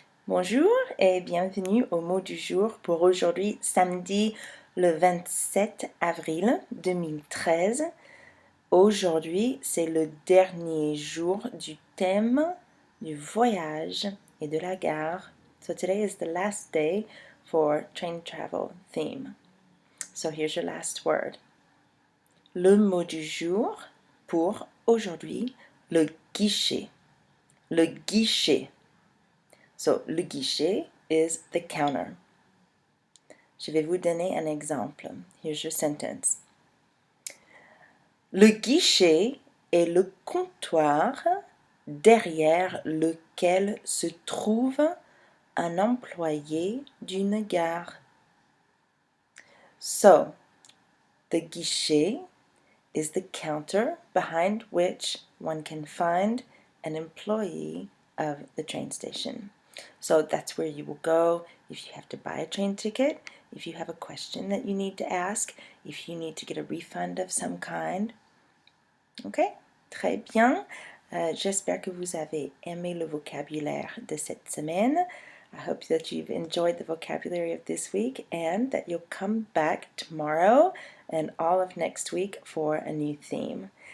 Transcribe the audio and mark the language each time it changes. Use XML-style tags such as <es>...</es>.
<fr>Bonjour et bienvenue au mot du jour pour aujourd'hui, samedi le 27 avril 2013. Aujourd'hui, c'est le dernier jour du thème du voyage et de la gare.</fr> <en>So today is the last day for train travel theme. So here's your last word.</en> <fr>Le mot du jour pour aujourd'hui, le guichet. Le guichet.</fr> <en>So, le guichet is the counter.</en> <fr>Je vais vous donner un exemple.</fr> <en>Here's your sentence.</en> <fr>Le guichet est le comptoir derrière lequel se trouve un employé d'une gare.</fr> <en>So, the guichet is the counter behind which one can find an employee of the train station. So that's where you will go if you have to buy a train ticket, if you have a question that you need to ask, if you need to get a refund of some kind.</en> <fr>Ok? Très bien. J'espère que vous avez aimé le vocabulaire de cette semaine.</fr> <en>I hope that you've enjoyed the vocabulary of this week and that you'll come back tomorrow and all of next week for a new theme.</en>